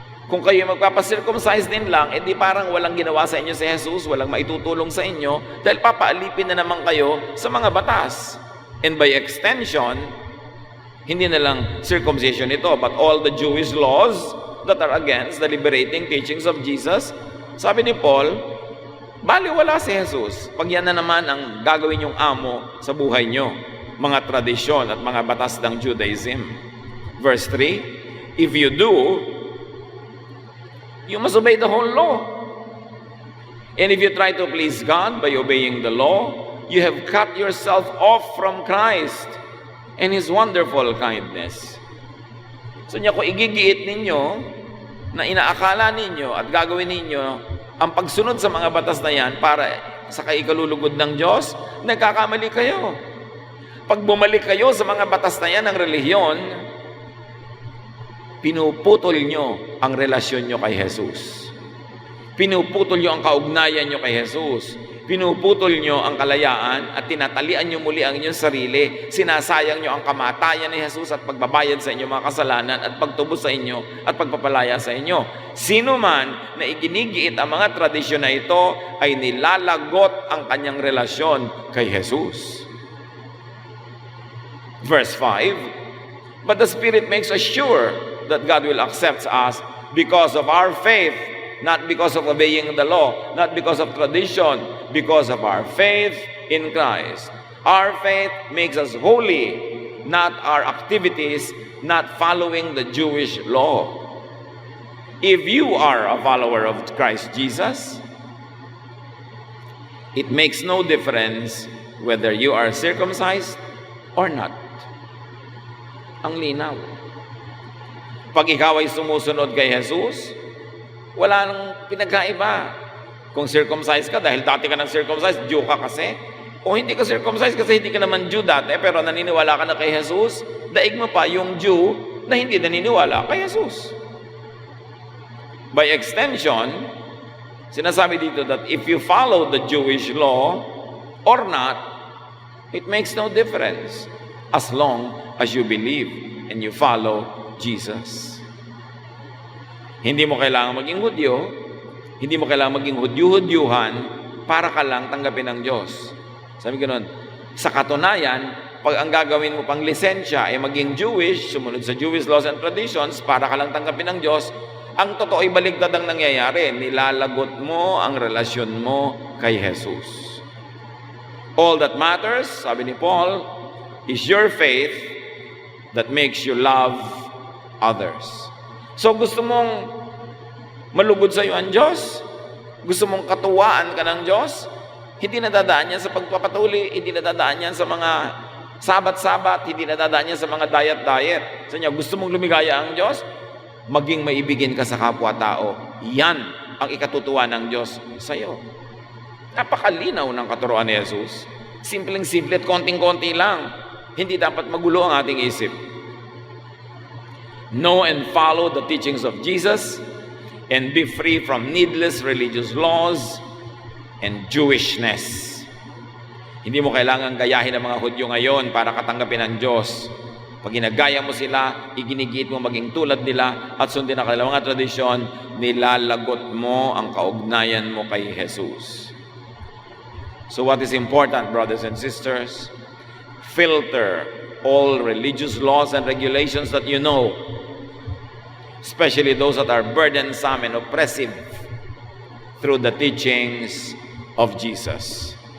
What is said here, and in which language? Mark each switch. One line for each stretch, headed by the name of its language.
Filipino: Kung kayo magpapacircumcise din lang, edi parang walang ginawa sa inyo si Jesus, walang maitutulong sa inyo, dahil papaalipin na naman kayo sa mga batas.
English: And by extension,
Filipino: hindi na lang circumcision ito,
English: but all the Jewish laws that are against the liberating teachings of Jesus,
Filipino: sabi ni Paul, baliwala si Jesus. Pag yan na naman ang gagawin yung amo sa buhay nyo, mga tradisyon at mga batas ng Judaism.
English: Verse 3, if you do, you must obey the whole law. And if you try to please God by obeying the law, you have cut yourself off from Christ and His wonderful kindness.
Filipino: So niya, kung igigiit ninyo na inaakala ninyo at gagawin ninyo ang pagsunod sa mga batas na yan para sa kaikalulugod ng Diyos, nagkakamali kayo. Pag bumalik kayo sa mga batas na yan ng relihiyon, pinuputol nyo ang relasyon nyo kay Jesus. Pinuputol nyo ang kaugnayan nyo kay Jesus. Pinuputol nyo ang kalayaan at tinatalian nyo muli ang inyong sarili. Sinasayang nyo ang kamatayan ni Jesus at pagbabayad sa inyong mga kasalanan at pagtubos sa inyo at pagpapalaya sa inyo. Sino man na iginigiit ang mga tradisyon na ito ay nilalagot ang kanyang relasyon kay Jesus.
English: Verse 5, but the Spirit makes us sure that God will accept us because of our faith, not because of obeying the law, not because of tradition, because of our faith in Christ. Our faith makes us holy, not our activities, not following the Jewish law. If you are a follower of Christ Jesus, it makes no difference whether you are circumcised or not.
Filipino: Ang linaw. Pag ikaw ay sumusunod kay Jesus, wala nang pinagkaiba. Kung circumcised ka, dahil dati ka nang circumcised, Jew ka kasi. O hindi ka circumcised kasi hindi ka naman Jew dati, pero naniniwala ka na kay Jesus, daig mo pa yung Jew na hindi naniniwala kay Jesus.
English: By extension,
Filipino: sinasabi dito
English: that if you follow the Jewish law or not, it makes no difference as long as you believe and you follow Jesus.
Filipino: Hindi mo kailangan maging Hudyo, hindi mo kailangan maging Hudyo-Hudyuhan para ka lang tanggapin ng Diyos. Sabi ganoon, sa katunayan, pag ang gagawin mo pang lisensya ay maging Jewish, sumunod sa
English: Jewish laws and traditions
Filipino: para ka lang tanggapin ng Diyos, ang totoo ay baligtad ang nangyayari. Nilalagot mo ang relasyon mo kay Jesus.
English: All that matters,
Filipino: sabi ni Paul,
English: is your faith that makes you love others.
Filipino: So gusto mong malugod sa iyo ang Diyos? Gusto mong katuwaan ka ng Diyos? Hindi nadadaan yan sa pagpapatuli, hindi nadadaan yan sa mga sabat-sabat, hindi nadadaan yan sa mga diet-diet. Sa inyo, gusto mong lumigaya ang Diyos? Maging maibigin ka sa kapwa-tao. Yan ang ikatutuwa ng Diyos sa iyo. Napakalinaw ng katuruan ni Jesus. Simpleng-simple at konting-konti lang. Hindi dapat magulo ang ating isip.
English: Know and follow the teachings of Jesus and be free from needless religious laws and Jewishness.
Filipino: Hindi mo kailangan gayahin ang mga Hudyo ngayon para katanggapin ang Diyos. Pag ginagaya mo sila, iginigiit mo maging tulad nila at sundin ang kanilang mga tradisyon, nilalagot mo ang kaugnayan mo kay Jesus.
English: So what is important, brothers and sisters? Filter all religious laws and regulations that you know, especially those that are burdensome and oppressive, through the teachings of Jesus.